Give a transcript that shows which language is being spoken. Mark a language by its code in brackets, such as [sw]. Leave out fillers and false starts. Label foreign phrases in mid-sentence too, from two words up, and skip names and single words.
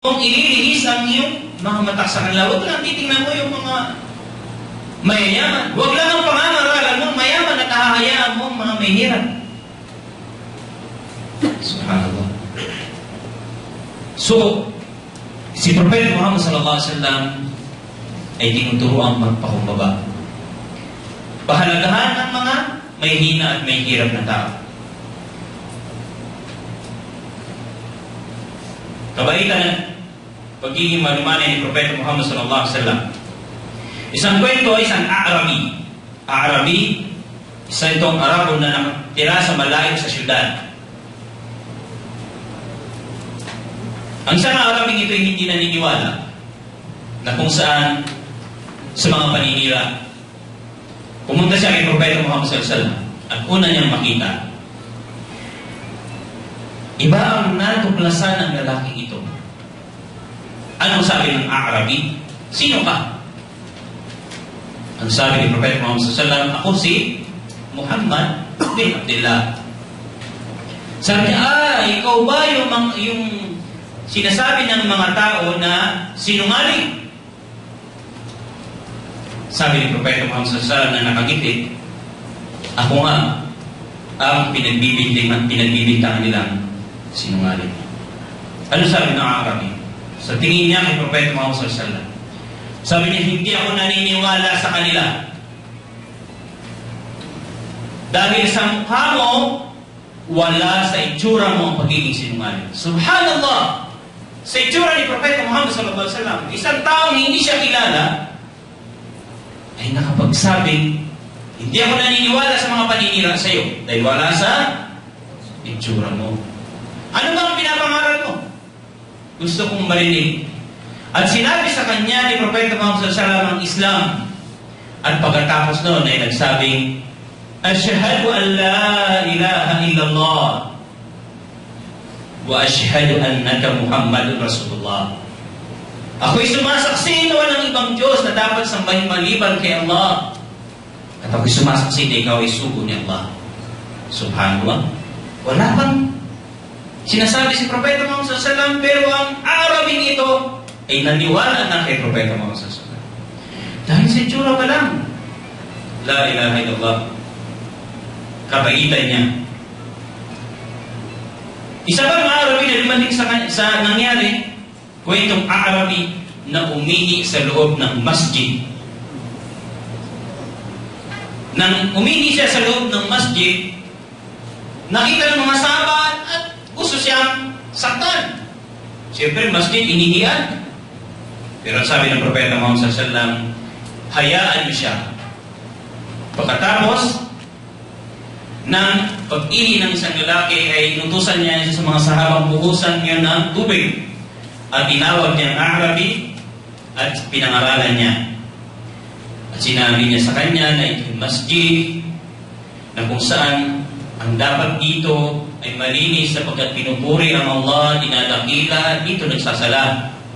[tl] Kung ililihis ang iyong mga mata sa kanila, huwag lang titingnan mo yung mga mayayaman. Huwag lang ang pangangaralan mo mayaman at hahayaan mo ang mga mahirap. Subhanallah. So, si Prophet Muhammad [ar] صلى الله عليه وسلم [tl] ay tinuturoang magpakumbaba. Pahalagahan ng mga may hina at may hirap na tao. Kabaitan, pagiging malumanay ni Propeta Muhammad [ar] صلى الله عليه وسلم. [tl] Isang kwento, isang Arabi, isa itong Arabo na nakatira sa malayo sa syudad. Ang isang Arabing ito ay hindi naniniwala na kung saan sa mga paninira. Pumunta siya kay Propeta Muhammad [ar] صلى الله عليه وسلم [tl] at una niyang makita. Iba ang natuklasan ng lalaking ito. Anong sabi ng Arabi? Sino ka? Ang sabi ni Propeta Muhammad [ar] صلى الله عليه وسلم, [tl] ako si Muhammad bin Abdullah. Sabi niya, ikaw ba yung sinasabi ng mga tao na sinungaling? Sabi ni Propeta Muhammad [ar] صلى الله عليه وسلم [tl] na nakagiti, ako nga ang pinagbibintangan nilang sinungaling. Ano sabi ng Arabi? Sa tingin niya kay Propeta Muhammad [ar] صلى الله عليه وسلم, [tl] sabi niya, hindi ako naniniwala sa kanila. Dahil sa mukha mo, wala sa itsura mo ang pagiging sinungaling. Subhanallah! Sa itsura ni Propeta Muhammad [ar] صلى الله عليه وسلم, [tl] isang taong hindi siya kilala, ay nakapagsabing, hindi ako naniniwala sa mga paninira sa iyo dahil wala sa itsura mo. Ano ba ang pinapangaral mo? Gusto kong marinig. At sinabi sa kanya ni Propeta Muhammad [ar] صلى الله عليه وسلم [tl] ang Islam. At pagkatapos noon ay nagsabing, [ar] أشهد أن لا إله إلا الله وأشهد أنك محمدا رسول الله. [tl] Ako'y sumasaksi na walang ibang Diyos na dapat sambahin maliban kay Allah. At ako'y sumasaksi na ikaw ay sugo ni Allah. Subhanallah. Wala bang sinasabi si Propeta Muhammad [ar] صلى الله عليه وسلم, [tl] pero ang Arabing ito ay naniwala na kay Propeta Muhammad [ar] صلى الله عليه وسلم. [tl] Dahil sa itsura pa lang, [ar] لا إله إلا الله, [tl] kabaitan niya. Isa pang Arabi na dumating sa nangyari, kwentong Arabi na umihi sa loob ng masjid. Nang umihi siya sa loob ng masjid, nakita ng mga sahabat at gusto siyang saktan. Siyempre, masjid, inihiyan. Pero sabi ng Propeta Muhammad [ar] صلى الله عليه وسلم, [tl] hayaan niyo siya. Pagkatapos ng pag-ihi ng isang lalaki ay inutusan niya sa mga sahabang buhusan niya ng tubig. At tinawag niya ang Arabi at pinangaralan niya. At sinabi niya sa kanya na ito masjid na kung saan ang dapat dito ay malinis sapagkat pinupuri ang Allah, dinadakila, dito nagsasala.